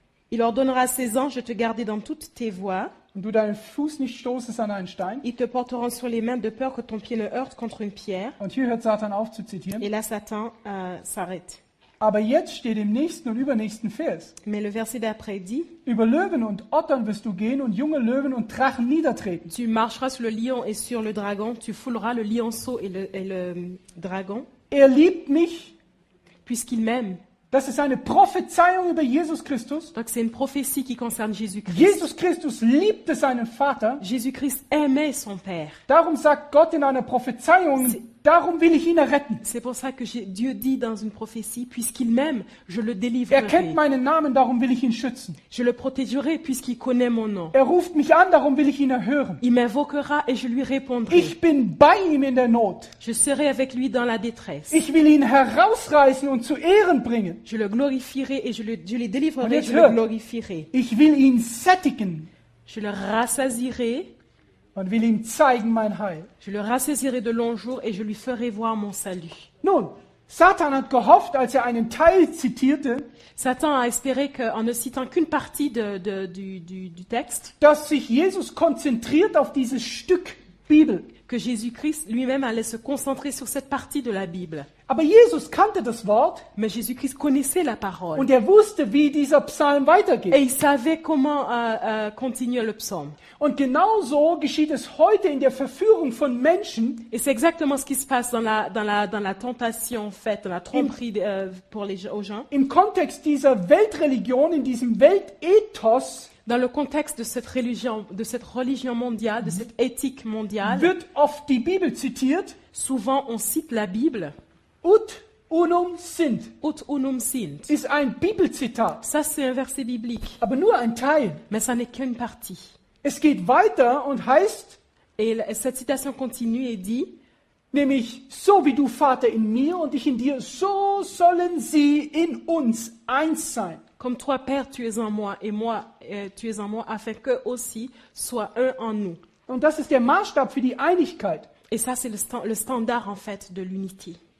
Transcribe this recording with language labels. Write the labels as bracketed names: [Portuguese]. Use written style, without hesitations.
[French] Il ordonnera à ses anges de te garder dans toutes tes voies. [German] Und du deinen Fuß nicht stoßest an einen Stein. [French] Ils te porteront sur les mains de peur que ton pied ne heurte contre une pierre. [German] Und hier hört Satan auf zu zitieren. [French] Et là, Satan s'arrête. [German] Aber jetzt steht im nächsten und übernächsten Vers: [French] Mais le verset d'après dit, [German] Über Löwen und Ottern wirst du gehen und junge Löwen und Drachen niedertreten. [French] tu marcheras sur le lion et sur le dragon, tu fouleras le lionceau et le dragon, [German] Er liebt mich. [French] puisqu'il m'aime. [German] Das ist eine Prophezeiung über Jesus Christus. [French] Donc c'est une prophétie qui concerne Jésus-Christ. [German] Jesus Christus liebte seinen Vater. [French] Jésus-Christ aimait son Père. [German] Darum sagt Gott in einer Prophezeiung, darum will ich ihn erretten. [French] C'est pour ça que Dieu dit dans une prophétie, puisqu'il m'aime, je le [German] Er [French] délivrerai. [German] kennt meinen Namen, darum will ich ihn schützen. [French] Je le protégerai puisqu'il connaît mon nom. [German] Er ruft mich an, darum will ich ihn erhören. [French] Il m'invoquera et je lui répondrai. [German] Ich bin bei ihm in der Not. [French] Je serai avec lui dans la détresse. [German] Ich will ihn herausreißen und zu Ehren bringen. [French] Je le glorifierai et je les délivrerai, [German] Und jetzt [French] je le [German] hört. [French] glorifierai. [German] Ich will ihn sättigen [French] Je le rassasierai, [German] und will ihm zeigen mein Heil. [French] je le rassasierai de longs jours et je lui ferai voir mon salut. [German] Nun, Satan hat gehofft, als er einen Teil zitierte, [French] Satan a espéré qu'en ne citant qu'une partie du texte, [German] dass sich Jesus konzentriert auf dieses Stück Bibel. [French] que Jésus-Christ lui-même allait se concentrer sur cette partie de la Bible. [German] Aber Jesus kannte das Wort [French] Mais Jésus-Christ connaissait la parole. [German] und er wusste, wie dieser Psalm [French] Et [German] weitergeht. [French] il savait comment continuer le psaume. [German] Und genauso geschieht es heute in der Verführung von Menschen, [French] Et c'est exactement ce qui se passe dans la tentation faite, dans la tromperie aux gens. [German] im Kontext dieser Weltreligion, in diesem Weltethos, [French] Dans le contexte de cette religion mondiale, de cette éthique mondiale, [German] wird oft die Bibel zitiert. [French] souvent on cite la Bible. [Latin] Ut unum sint Ut unum sint. [German] ist ein Bibelzitat, [French] Ça, c'est un verset biblique, [German] aber nur ein Teil. [French] mais ça n'est qu'une partie. [German] Es geht weiter und heißt, [French] Et cette citation continue et dit, [German] nämlich, so wie du Vater in mir und ich in dir, so sollen sie in uns eins sein. [French] comme toi, Père, tu es en moi, et moi, tu es en moi, afin qu'eux aussi soient un en nous. [German] Und das ist der Maßstab für die Einigkeit. [French] Et ça, c'est le standard, en fait, de l'unité.